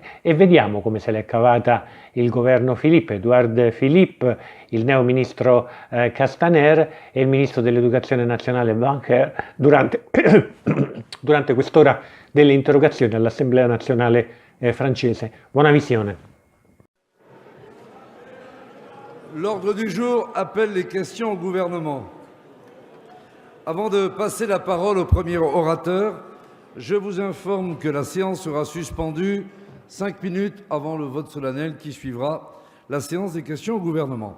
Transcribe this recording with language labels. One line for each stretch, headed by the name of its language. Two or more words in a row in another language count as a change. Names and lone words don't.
Italian: E vediamo come se l'è cavata il governo Philippe, Édouard Philippe, il neo ministro Castaner e il ministro dell'Educazione nazionale Blanquer durante quest'ora delle interrogazioni all'Assemblea nazionale francese. Buona visione.
French: L'ordre du jour appelle les questions au gouvernement. Avant de passer la parole au premier orateur, je vous informe que la séance sera suspendue 5 minutes avant le vote solennel qui suivra la séance des questions au gouvernement.